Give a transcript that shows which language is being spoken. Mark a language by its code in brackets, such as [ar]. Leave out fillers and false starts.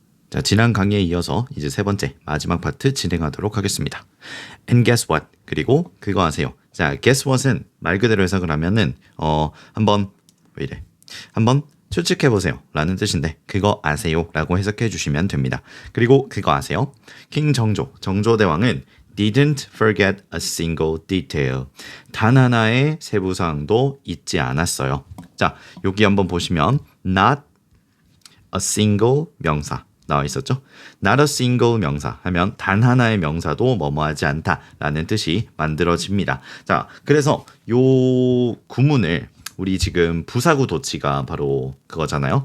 [ko] 자, 지난 강의에 이어서 이제 세 번째 마지막 파트 진행하도록 하겠습니다. [en] And guess what? [ko] 그리고 그거 아세요? 자, guess what은 말 그대로 해석을 하면은 한번 왜 이래? 한번 추측해 보세요 라는 뜻인데 그거 아세요? 라고 해석해 주시면 됩니다. 그리고 그거 아세요? [en] 킹 정조대왕은 didn't forget a single detail. [ko] 단 하나의 세부사항도 잊지 않았어요. 자, 여기 한번 보시면 not a single 명사 나와 있었죠? Not a single 명사 하면 단 하나의 명사도 뭐뭐하지 않다라는 뜻이 만들어집니다. 자, 그래서 요 구문을 우리 지금 부사구 도치가 바로 그거잖아요.